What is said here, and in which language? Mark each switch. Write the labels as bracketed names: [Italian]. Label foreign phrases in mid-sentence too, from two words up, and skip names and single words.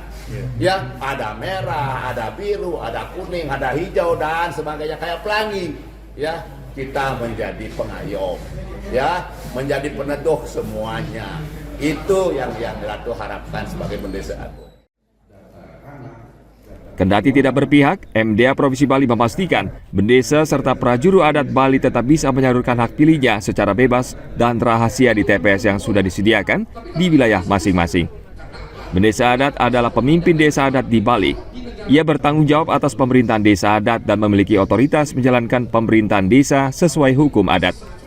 [Indonesian] Ya, ada merah, ada biru, ada kuning, ada hijau dan sebagainya kayak pelangi. Ya, kita menjadi pengayom, ya, menjadi peneduh semuanya. Itu yang Ratu harapkan sebagai bendesa agung. Kendati tidak berpihak, MDA Provinsi Bali memastikan bendesa serta prajuru adat Bali tetap bisa menyalurkan hak pilihnya secara bebas dan rahasia di TPS yang sudah disediakan di wilayah masing-masing. Bendesa adat adalah pemimpin desa adat di Bali. Ia bertanggung jawab atas pemerintahan desa adat dan memiliki otoritas menjalankan pemerintahan desa sesuai hukum adat.